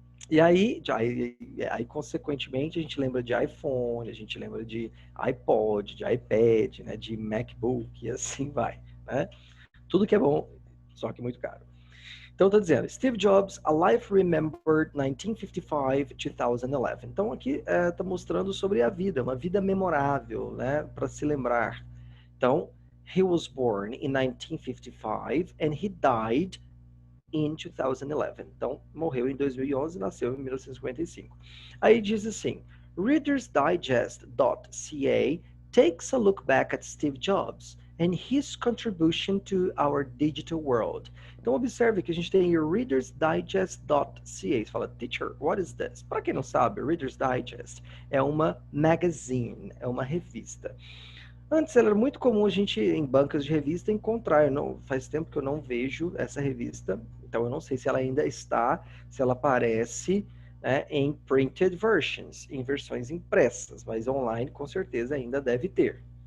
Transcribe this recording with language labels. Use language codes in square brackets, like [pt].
[pt] E aí, consequentemente, a gente lembra de iPhone, a gente lembra de iPod, de iPad, né, de MacBook, e assim vai, né? Tudo que é bom, só que muito caro. Então, está dizendo, Steve Jobs, A Life Remembered 1955-2011. Então, aqui está mostrando sobre a vida, uma vida memorável, né, para se lembrar. Então, [en] he was born in 1955 and he died in 2011. [pt] Então, morreu em 2011 e nasceu em 1955. Aí diz assim, [en] ReadersDigest.ca takes a look back at Steve Jobs and his contribution to our digital world. [pt] Então, observe que a gente tem readersdigest.ca. Você fala, [en] teacher, what is this? [pt] Para quem não sabe, Reader's Digest é uma magazine, é uma revista. Antes era muito comum a gente, em bancas de revista, encontrar. Não, faz tempo que eu não vejo essa revista, então eu não sei se ela ainda está, se ela aparece, né, em [en] printed versions, [pt] em versões impressas, mas online com certeza ainda deve ter.